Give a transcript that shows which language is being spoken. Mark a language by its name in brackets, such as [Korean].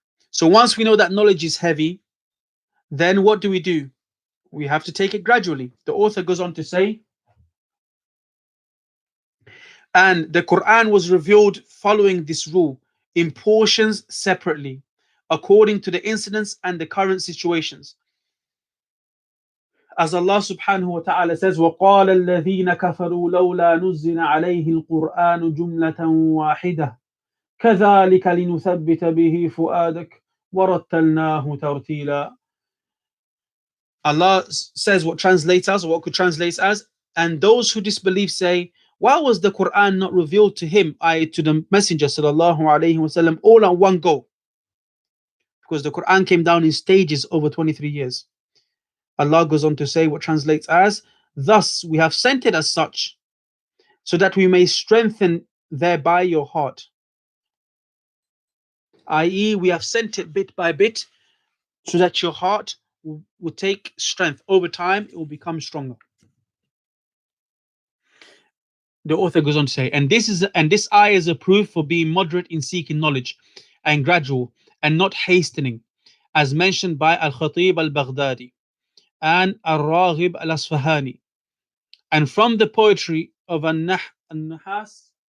[English] So once we know that knowledge is heavy, then what do? We have to take it gradually. The author goes on to say, and the Quran was revealed following this rule in portions separately, according to the incidents and the current situations. As Allah subhanahu wa ta'ala says, [Arabic] وَقَالَ الَّذِينَ كَفَرُوا لَوْلَا نُزِّلَ عَلَيْهِ الْقُرْآنُ جُمْلَةً وَاحِدَةً كَذَلِكَ لِنُثَبِّتَ بِهِ فُؤَادَكَ وَرَتَّلْنَاهُ تَرْتِيلًا. [English] Allah says what could translate as, and those who disbelieve say, why was the Quran not revealed to him, i.e. to the Messenger sallallahu alaihi wasallam, all at one go? Because the Quran came down in stages over 23 years. Allah goes on to say what translates as, thus we have sent it as such, so that we may strengthen thereby your heart. I.e., we have sent it bit by bit, so that your heart will take strength. Over time, it will become stronger. The author goes on to say, and this ayah is a proof for being moderate in seeking knowledge and gradual and not hastening, as mentioned by Al-Khatib al-Baghdadi and Al-Raghib al-Asfahani. And from the poetry of An-Nahas